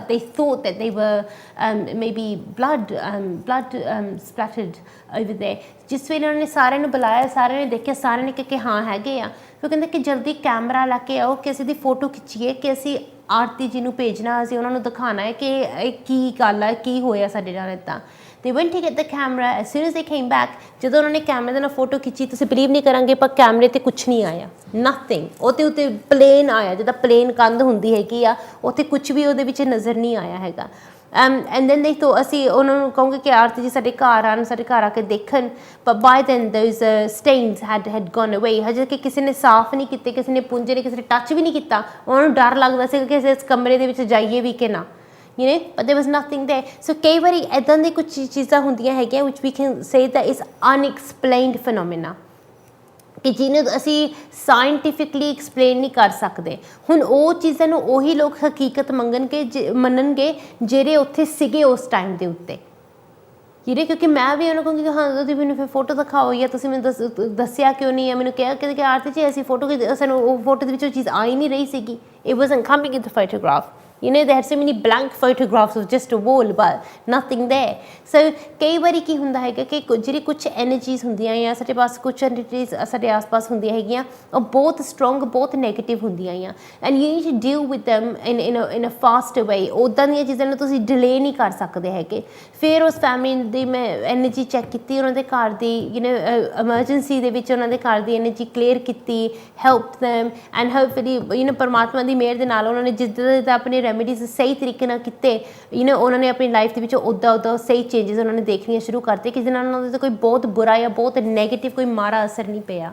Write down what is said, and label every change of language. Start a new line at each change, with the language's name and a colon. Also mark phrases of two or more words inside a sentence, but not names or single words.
English: they thought that they were maybe blood splattered over there.
Punjabi: ਜਿਸ ਵੇਲੇ ਉਹਨਾਂ ਨੇ ਸਾਰਿਆਂ ਨੂੰ ਬੁਲਾਇਆ, ਸਾਰਿਆਂ ਨੇ ਦੇਖਿਆ, ਸਾਰਿਆਂ ਨੇ ਕਿਹਾ ਕਿ ਹਾਂ ਹੈਗੇ ਆ. ਫਿਰ ਕਹਿੰਦੇ ਕਿ ਜਲਦੀ ਕੈਮਰਾ ਲਾ ਕੇ ਆਓ ਕਿ ਅਸੀਂ ਦੀ ਫੋਟੋ ਖਿੱਚੀਏ, ਕਿ ਅਸੀਂ ਆਰਤੀ ਜੀ ਨੂੰ ਭੇਜਣਾ, ਅਸੀਂ ਉਹਨਾਂ ਨੂੰ ਦਿਖਾਉਣਾ ਹੈ ਕਿ ਇਹ ਕੀ ਗੱਲ ਹੈ, ਕੀ ਹੋਇਆ ਸਾਡੇ ਨਾਲ ਇੱਦਾਂ.
English: They went to get the camera. As soon as they came back,
Punjabi: ਜਦੋਂ ਉਹਨਾਂ ਨੇ ਕੈਮਰੇ ਦੇ ਨਾਲ ਫੋਟੋ ਖਿੱਚੀ, ਤੁਸੀਂ ਬਿਲੀਵ ਨਹੀਂ ਕਰਾਂਗੇ, ਪਰ ਕੈਮਰੇ 'ਤੇ ਕੁਛ ਨਹੀਂ ਆਇਆ, ਨਥਿੰਗ. ਉਹਦੇ ਉੱਤੇ ਪਲੇਨ ਆਇਆ, ਜਿੱਦਾਂ ਪਲੇਨ ਕੰਧ ਹੁੰਦੀ ਹੈਗੀ ਆ, ਉੱਥੇ ਕੁਛ ਵੀ ਉਹਦੇ ਵਿੱਚ ਨਜ਼ਰ ਨਹੀਂ ਆਇਆ ਹੈਗਾ.
English: and then
Punjabi: ਦੇਖੋ, ਅਸੀਂ ਉਹਨਾਂ ਨੂੰ ਕਹੋਗੇ ਕਿ ਆਰਤੀ ਜੀ ਸਾਡੇ ਘਰ ਆਉਣ, ਸਾਡੇ ਘਰ ਆ ਕੇ ਦੇਖਣ, ਪਰ
English: by then those stains had gone away.
Punjabi: ਹਜੇ ਕਿ ਕਿਸੇ ਨੇ ਸਾਫ਼ ਨਹੀਂ ਕੀਤੇ, ਕਿਸੇ ਨੇ ਪੂੰਝੇ ਨਹੀਂ, ਕਿਸੇ ਨੇ ਟੱਚ ਵੀ ਨਹੀਂ ਕੀਤਾ. ਉਹਨਾਂ ਨੂੰ ਡਰ ਲੱਗਦਾ ਸੀ ਕਿ ਅਸੀਂ ਇਸ ਕਮਰੇ ਦੇ ਵਿੱਚ ਜਾਈਏ ਵੀ ਕਿ ਨਾ.
English: You know, but there was nothing there. So
Punjabi: ਕਈ ਵਾਰੀ ਇੱਦਾਂ ਦੀ ਕੁਝ ਚੀਜ਼ਾਂ ਹੁੰਦੀਆਂ ਹੈਗੀਆਂ
English: which we can say that is unexplained phenomena,
Punjabi: ਕਿ ਜਿਹਨੂੰ ਅਸੀਂ
English: scientifically explain
Punjabi: ਨਹੀਂ ਕਰ ਸਕਦੇ. ਹੁਣ ਉਹ ਚੀਜ਼ਾਂ ਨੂੰ ਉਹੀ ਲੋਕ ਹਕੀਕਤ ਮੰਨਣਗੇ ਜਿਹੜੇ ਉੱਥੇ ਸੀਗੇ ਉਸ ਟਾਈਮ ਦੇ ਉੱਤੇ. ਜਿਹੜੇ ਕਿਉਂਕਿ ਮੈਂ ਵੀ ਉਹਨਾਂ ਕਹੂੰਗੀ ਕਿ ਹਾਂ ਤੁਸੀਂ ਮੈਨੂੰ ਫਿਰ ਫੋਟੋ ਦਿਖਾਓ, ਜਾਂ ਤੁਸੀਂ ਮੈਨੂੰ ਦੱਸਿਆ ਕਿਉਂ ਨਹੀਂ, ਜਾਂ ਮੈਨੂੰ ਕਿਹਾ ਕਿ ਆਰਤੀ ਜੀ ਅਸੀਂ ਫੋਟੋ, ਸਾਨੂੰ ਉਹ ਫੋਟੋ ਦੇ ਵਿੱਚ ਉਹ ਚੀਜ਼ ਆ ਹੀ ਨਹੀਂ ਰਹੀ ਸੀਗੀ.
English: It wasn't coming in the photograph. You know, they had so many blank photographs of just a wall but nothing there.
Punjabi: So ਕਈ ਵਾਰੀ ਕੀ ਹੁੰਦਾ ਹੈਗਾ ਕਿ ਜਿਹੜੀ ਕੁਛ ਐਨਰਜੀਜ਼ ਹੁੰਦੀਆਂ ਜਾਂ ਸਾਡੇ ਪਾਸ ਕੁਛ ਐਨਰਜੀਜ਼ ਸਾਡੇ ਆਸ-ਪਾਸ ਹੁੰਦੀਆਂ ਹੈਗੀਆਂ, ਉਹ ਬਹੁਤ ਸਟਰੋਂਗ, ਬਹੁਤ ਨੈਗੇਟਿਵ ਹੁੰਦੀਆਂ ਆ.
English: and you need to deal with them in a fast way.
Punjabi: ਉੱਦਾਂ ਦੀਆਂ ਚੀਜ਼ਾਂ ਨੂੰ ਤੁਸੀਂ ਡਿਲੇ ਨਹੀਂ ਕਰ ਸਕਦੇ ਹੈਗੇ. ਫਿਰ ਉਸ ਫੈਮਿਲੀ ਦੀ ਮੈਂ ਐਨਰਜੀ ਚੈੱਕ ਕੀਤੀ, ਉਹਨਾਂ ਦੇ ਘਰ ਦੀ ਐਮਰਜੈਂਸੀ ਦੇ ਵਿੱਚ ਉਹਨਾਂ ਦੇ ਘਰ ਦੀ ਐਨਰਜੀ ਕਲੀਅਰ ਕੀਤੀ,
English: help them, and hopefully
Punjabi: ਪਰਮਾਤਮਾ ਦੀ ਮਿਹਰ ਦੇ ਨਾਲ ਉਹਨਾਂ ਨੇ ਜਿੱਦਾਂ ਆਪਣੇ ਰੈਮੀਡੀਜ਼ ਸਹੀ ਤਰੀਕੇ ਨਾਲ ਕੀਤੇ, ਉਹਨਾਂ ਨੇ ਆਪਣੀ ਲਾਈਫ ਦੇ ਵਿੱਚ ਉੱਦਾਂ ਸਹੀ ਚੇਂਜਸ ਉਹਨਾਂ ਨੇ ਦੇਖਣੀਆਂ ਸ਼ੁਰੂ ਕਰਤੇ, ਕਿ ਜਿਹਦੇ ਨਾਲ ਉਹਨਾਂ ਦੇ ਕੋਈ ਬਹੁਤ ਬੁਰਾ ਜਾਂ ਬਹੁਤ ਨੈਗੇਟਿਵ ਕੋਈ ਮਾੜਾ ਅਸਰ ਨਹੀਂ ਪਿਆ.